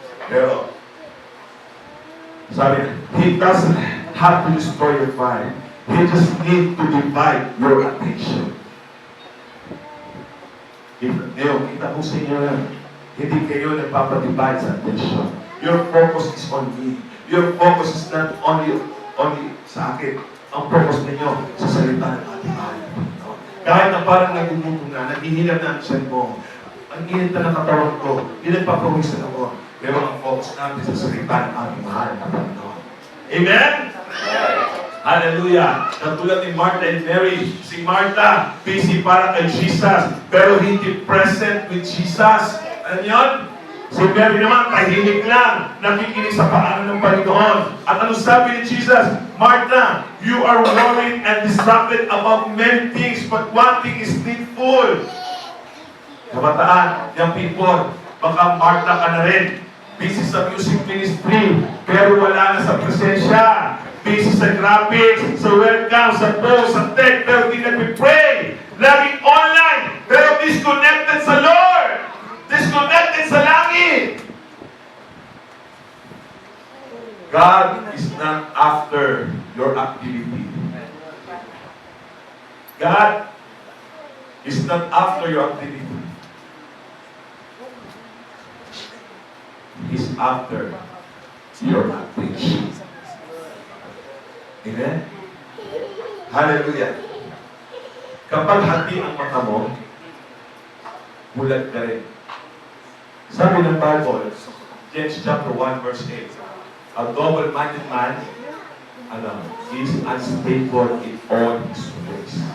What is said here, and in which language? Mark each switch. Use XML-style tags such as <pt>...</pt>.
<tl>Pero, sabi,</tl> <en>He doesn't have to destroy your fire. He just need to divide your attention.</en> <tl>Ngayon, kita ko sa inyo yan. Hindi kayo nagpapadivide sa attention.</tl> <en>Your focus is on me. Your focus is not only</en> <tl>sa akin. Ang focus ninyo sa salita ng ating mahal. Kahit na parang nagugutom na, naghihilap na ang tiyan mo, ang init na ng katawan ko, pinagpapawisan ako. Pero ang focus natin sa salita ng ating mahal na Panginoon. Amen? Hallelujah! Katulad ni Martha and Mary, si Martha, busy para kay Jesus, pero hindi</tl> <en>present with Jesus.</en> <tl>Ano yun? Si Mary naman, tahimik lang, nakikinig sa paanan ng Panginoon. At ano sabi ni Jesus?</tl> <en>Martha, you are worried and distracted about many things, but one thing is needful.</en> <tl>Kabataan, young people, baka Martha ka na rin. Busy sa music ministry, pero wala na sa presensya. Busy sa graphics, sa welcome, sa post, sa tech, pero di nagpipray. Laging online, pero disconnected sa Lord. Disconnected sa langit.</tl> <en>God is not after your activity. God is not after your activity. He's after your attention. Amen? Hallelujah.</en> <tl>Kapag hati ang mata mo, bulag ka rin. Sabi ng Bible,</tl> <en>James chapter 1 verse 8, a double-minded man is unstable in all his ways.</en>